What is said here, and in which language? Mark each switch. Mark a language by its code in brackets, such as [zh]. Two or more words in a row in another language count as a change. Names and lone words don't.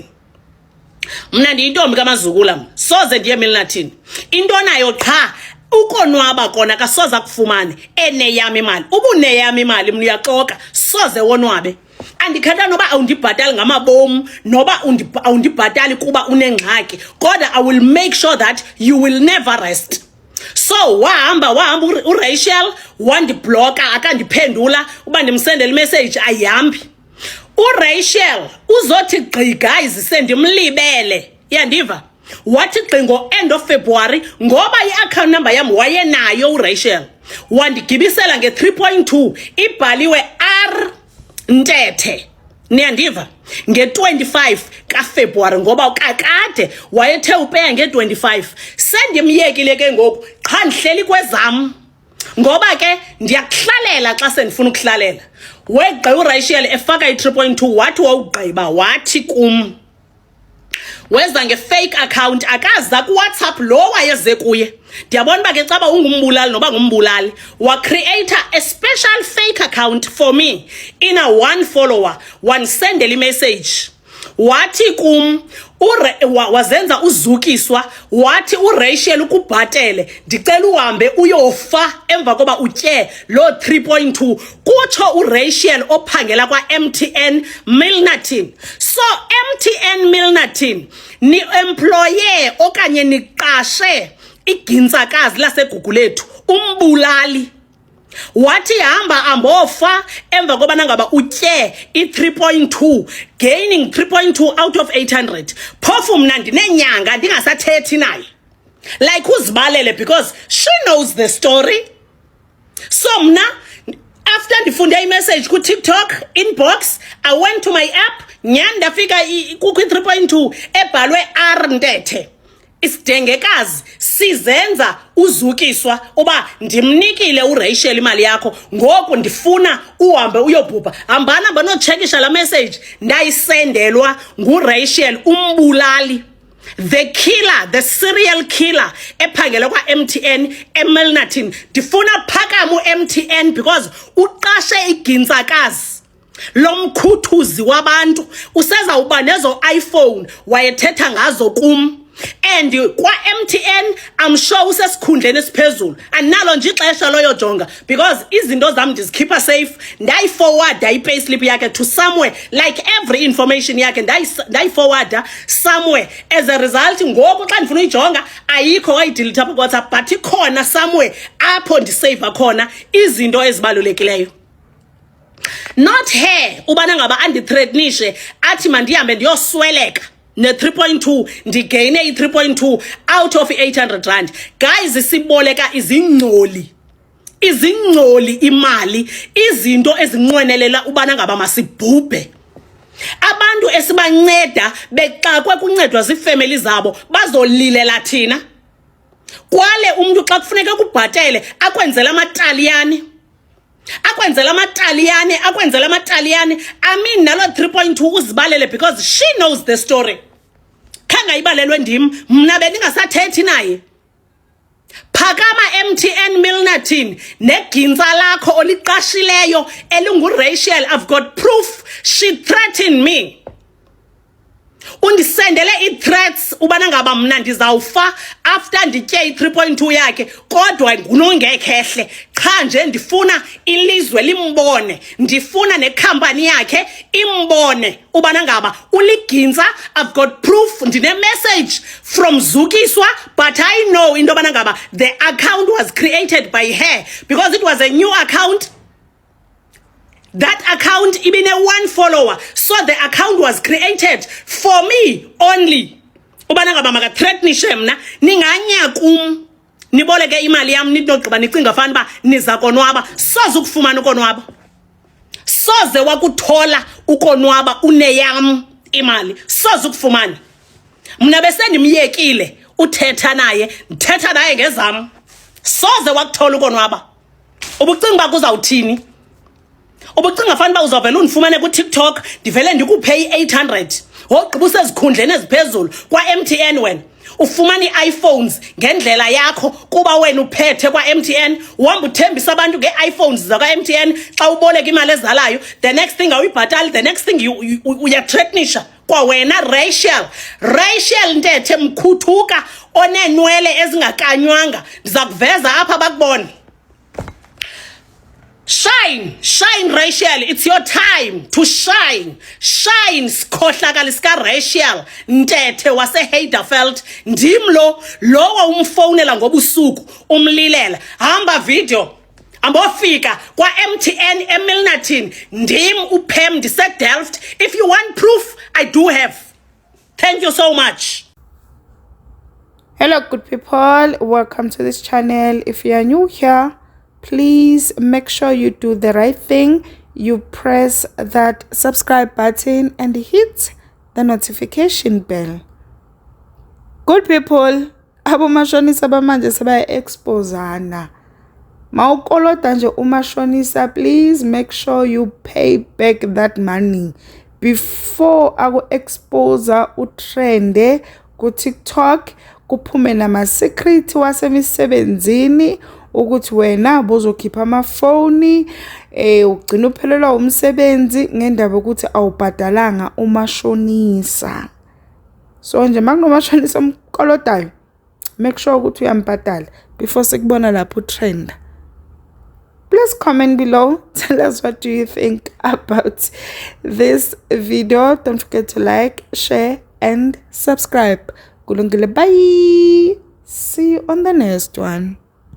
[xh] Mna ndiyintombi kamazukula, soze ndiye eMilnerton. Into nayo qha ukonwaba kona kasoza kufumane eneyami imali. Ubuneyami imali mna uyaxoka, soze wonwabe. Andikhatha noba awundibhatali ngamabomu noba awundibhatali kuba unengxaki, kodwa [en] I will make sure that you will never rest. [xh] So wahamba uRachel wandibloka, akandiphendula uba ndimsendele message ayihambi. uRachel uzothi gqi guys sendimlibele, yandiva, wathi gqi ngo- [en] end of February [xh] ngoba i-account number yam wayenayo uRachel, wandigibisela nge-3.2 ibhaliwe R Ntethe. Niyandiva, nge-25 kaFebruary ngoba kakade wayethe upeya nge-25. Sendimyekile ke ngoku qha ndihleli kwezam ngoba ke ndiyakuhlalela xa sendifuna ukuhlalela. Wegqi uRachel efaka i-3.2 wathi wawugqiba wathi kum weza nge-fake account, akaza kuWhatsApp lo wayeze kuye. Ndiyabona uba ke caba ungumbulali noba ngumbulali, wacreate [en] a special fake account for me in a one follower, [xh] wansendela imessage wathi kum wazenza uzukiswa wathi uRachel ukubhatele ndicela uhambe uyofa emva koba utye lo 3.2 kutsho uRachel ophangela kwa MTN Milnerton. So MTN Milnerton ni employee okanye niqashe igintsakazi laseGugulethu umbulali wathi hamba ambofa emva kobana ngaba utye i3.2 [en] gaining 3.2 out of 800. [xh] Phofu mna ndinenyanga ndingasathethi naye like uzibalele [en] because she knows the story. [xh] So mna after ndifunde imessage ku TikTok inbox, [en] I went to my app [xh] nyani ndafika kukho i3.2 ebhalwe R Ntethe. Isidengekazi sizenza uzukiswa uba ndimnikile uRachel imali yakho ngoku ndifuna uhambe uyobhubha. Hambana banotshekisha la message ndayisendelwa nguRachel umbulali, [en] the killer, the serial killer [xh] ephangela kwa MTN eMilnerton. Ndifuna phakamu MTN because uqashe igintsakazi lomkhuthuzi wabantu useza uba nezo iPhone wayethetha ngazo kum. And kwa MTN [en] I'm sure [xh] usesikhundleni esiphezulu analo nje ixesha loyo jonga because izinto zami ndizikhipha safe ndayi forward payslip yakhe [en] to somewhere like every information [xh] yakhe ndayi forward somewhere. [en] As a result [xh] ngoku xa ndifuna uyijonga ayikho wayidelete apha WhatsApp but ikhona somewhere apho ndisave khona izinto ezibalulekileyo. [en] Not her [xh] ubana ngaba andithreatenishe athi mandihambe ndiyosweleka ne 3.2 ndigaine i3.2 [en] out of 800 rand. [xh] Guys siboleka izingcoli imali izinto ezinqwenelela ubana ngaba masibhubhe. Abantu esibanceda bexakwe kuncedwa zifamily zabo bazolilela thina. Kwale umuntu xa kufuneka kubhatele akwenzela amaTaliyane [en] I mean [xh] nalo 3.2 uzibalele [en] because she knows the story. [xh] Khanga ibalelwe ndim mna bendingasathethi naye. Phakama MTN Milnerton negintsa lakho oliqashileyo elinguRachel. [en] I've got proof she threatened me. [xh] Undisendele i-threats ubana ngaba mna ndizawufa after nditye i3.2 yakhe kodwa ngunongekhehle qha nje ndifuna ilizwe limbone, ndifuna nekhampani yakhe imbone ubana ngaba uligintsa. [en] I've got proof, ndine message from Zukiswa but I know [xh] into bana ngaba [en] the account was created by her because it was a new account. That account ibine one follower, so the account was created for me only. [xh] Ubana ngaba maka threatenishe mna ninganya kum niboleke imali yam nidogqiba nicinga fana ba niza konwaba. Soze ukufumana ukonwaba, soze wakuthola ukonwaba uneyam imali, soze ukufumana. Mna bese ndimyekile uthetha naye, ndithetha naye ngezam, soze wakuthola ukonwaba. Ubucinga ba kuzawuthini? Ubucinga fana ba uzavela undifumane ku TikTok ndivele ndikuphe i800 wogqiba usezikhundleni eziphezulu kwa MTN wena ufumana iPhones ngendlela yakho kuba wena uphethe kwa MTN uhamba uthembisa abantu ngeiPhones za kwa MTN xa uboleka imali ezalayo. [en] The next thing [xh] awuyibhatali, [en] the next thing [xh] uyathreatenisha kwa wena Rachel Ntethe mkhuthuka onenwele ezingakanywanga. Ndiza kuveza apha bakubone. [en] Shine Rachel, it's your time to shine. [xh] Shine sikhohlakala sika Rachel Ntethe wase Heiderveld. Ndimlo lowo umfonela ngobusuku umlilela. Hamba video ambofika kwa MTN eMilnerton ndim uphem ndise Delft. [en] If you want proof, I do have. Thank you so much. Hello good people, welcome to this channel. If you are new here, please make sure you do the right thing. You press that subscribe button and hit the notification bell. Good people, [zu] abomashonisa bamanje sebaya-exposana. Mawukolota nje umashonisa, [en] please make sure you pay back that money before [zu] aku-exposa utrende ku TikTok kuphume nama-secret wasemisebenzini ukuthi wena bozokhipha amafoni ugcina uphelelwa umsebenzi ngendaba ukuthi awubhadalanga umashonisa. So nje makunomashonisa omkolodayo, [en] make sure [zu] ukuthi uyambhadala before sekubona lapho trend. [en] Please comment below. Tell us what do you think about this video. Don't forget to like, share, and subscribe. Kulungile, bye. See you on the next one.